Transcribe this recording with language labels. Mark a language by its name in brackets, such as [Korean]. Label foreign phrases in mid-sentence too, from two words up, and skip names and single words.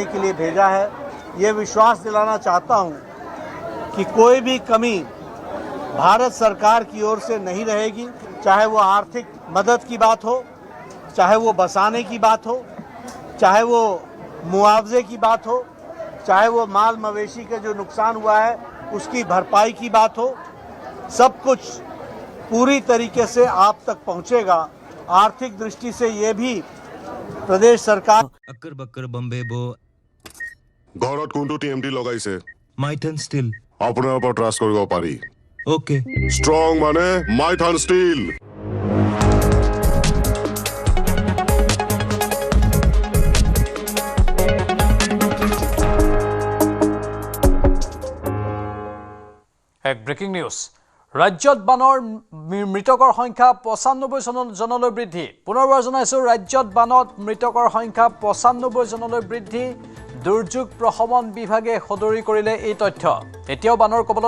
[Hindi] के लिए भेजा है ये विश्वास दिलाना चाहता हूँ कि कोई भी कमी भारत सरकार की ओर से नहीं रहेगी चाहे वो आर्थिक मदद की बात हो चाहे वो बसाने की बात हो चाहे वो मुआवजे की बात हो चाहे वो माल मवेशी के जो नुकसान हुआ है उसकी भरपाई की बात हो सब कुछ पूरी तरीके से आप तक पहुंचेगा। आर्थिक दृष्टि से ये भी प्रदेश सरकार अक्कर बक्कर बम्बे बो [Assamese] ঘৰত কোনটো টিএমটি লগাইছে মাইথান ষ্টিল আপোনাৰ ওপৰত ট্ৰাষ্ট কৰিব পাৰি ওকে ষ্ট্ৰং মানে মাইথান ষ্টীল এক [English] breaking news [Assamese] ৰাজ্যত বানৰ মৃতকৰ সংখ্যা ৯৫ জনলৈ বৃদ্ধি পুনৰবাৰ জনাইছোঁ ৰাজ্যত বানত মৃতকৰ সংখ্যা ৯৫ জনলৈ বৃদ্ধি দুৰ্যোগ প্ৰশমন বিভাগে সদৰি কৰিলে এই তথ্য এতিয়াও বানৰ কবলত